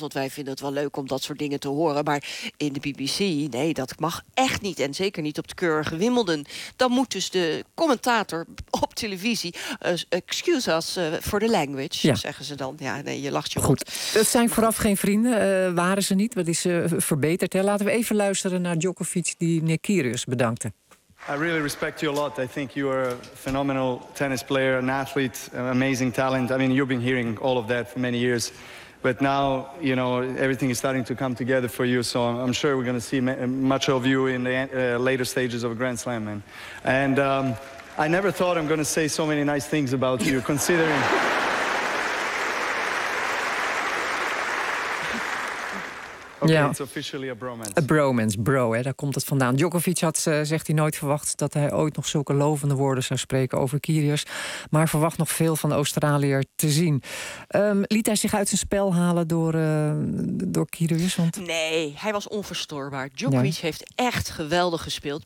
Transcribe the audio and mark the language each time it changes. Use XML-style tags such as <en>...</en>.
<nl>Want wij vinden het wel leuk om dat soort dingen te horen. Maar in de BBC, nee, dat mag echt niet. En zeker niet op de keurige Wimbledon. Dan moet dus de commentator op televisie</nl> <en>excuse us for the language,</en> <nl>zeggen ze dan. Ja, nee, je lacht je goed. Het zijn vooraf geen vrienden, waren ze niet. Wat is verbeterd, hè? Laten we even luisteren naar Djokovic die Nick Kyrgios bedankte.</nl> <en>I really respect you a lot. I think you are a phenomenal tennis player, an athlete, an amazing talent. I mean, you've been hearing all of that for many years. But now, everything is starting to come together for you. So I'm sure we're going to see much of you in the later stages of a Grand Slam, man. And I never thought I'm going to say so many nice things about you, considering... Okay, it's officially a bromance.</en> <nl>A bromance, bro, hè, daar komt het vandaan. Djokovic had, zegt hij, nooit verwacht dat hij ooit nog zulke lovende woorden zou spreken over Kyrgios. Maar verwacht nog veel van de Australiër te zien. Liet hij zich uit zijn spel halen door Kyrgios? Nee, hij was onverstoorbaar. Djokovic heeft echt geweldig gespeeld.</nl>